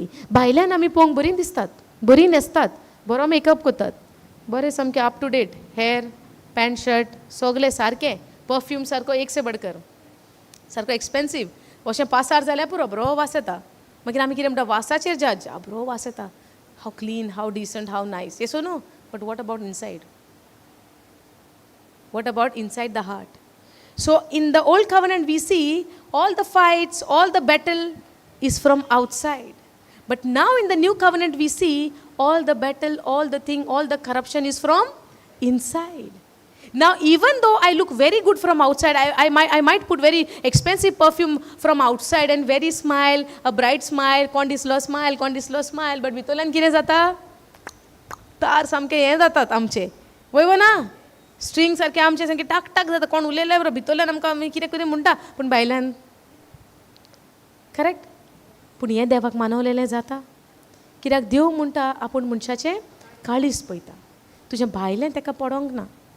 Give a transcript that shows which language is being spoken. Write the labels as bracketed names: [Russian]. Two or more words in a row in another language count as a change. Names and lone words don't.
[Konkani] भायल्यान आमी पळोवंक बरीं दिसतात, बरीं न्हेसतात, बरो मेकअप करतात, बरें सामकें [English] up to date, hair pant shirt [Konkani] सगळें सारकें, परफ्यूम सारको [Hindi] एक से बडकर, [Konkani] सारको एक्सपेन्सीव. अशें पासार जाल्यार पुरो बरो वास येता. मागीर आमी कितें म्हणटा, वासाचेर जज, बरो वास येता, हाव क्लीन, हाव डिसंट, हाव नायस. येसो न्हू? [English] But what about inside? What about inside the heart? So in the old covenant we see all the fights, all the battle is from outside. But now in the new covenant we see all the battle, all the thing, all the corruption is from inside. Now even though I look very good from outside, I might put very expensive perfume from outside and very smile, a bright smile, [Konkani] कोण दिसलो [English] smile, but [Konkani] भितरल्यान कितें जाता? तार सामके हें जातात आमचे. वय ना? स्ट्रिंग सारखे आमचे सारखे टाक टाक जाता. कोण उलयलें बरो भितरल्यान आमकां आमी कितें कितें म्हणटा, पूण भायल्यान करेक्ट. पूण हें देवाक मानवलेलें जाता. कित्याक देव म्हणटा आपूण मनशाचें काळीज पळयता, तुजें भायलें ताका पडोंक ना.